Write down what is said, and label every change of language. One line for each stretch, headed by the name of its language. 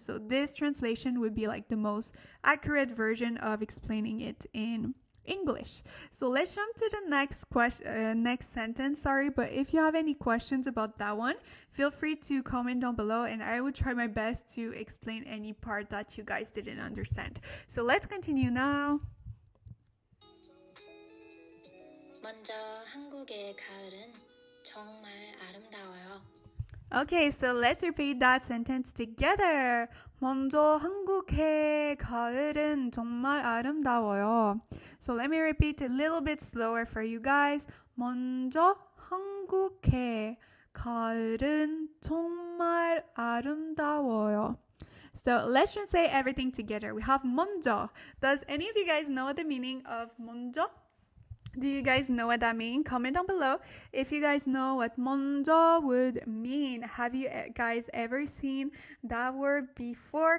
English: So this translation would be like the most accurate version of explaining it in English. So let's jump to the next sentence. But if you have any questions about that one, feel free to comment down below, and I will try my best to explain any part that you guys didn't understand. So let's continue now.
Korean: 먼저 한국의 가을은 정말 아름다워요.
English: Okay, so let's repeat that sentence together.
Korean: 먼저 한국의 가을은 정말 아름다워요.
English: So let me repeat a little bit slower for you guys.
Korean: 먼저 한국의 가을은 정말 아름다워요.
English: So let's just say everything together. We have 먼저. Does any of you guys know the meaning of 먼저? Do you guys know what that means? Comment down below if you guys know what 먼저 would mean. Have you guys ever seen that word before?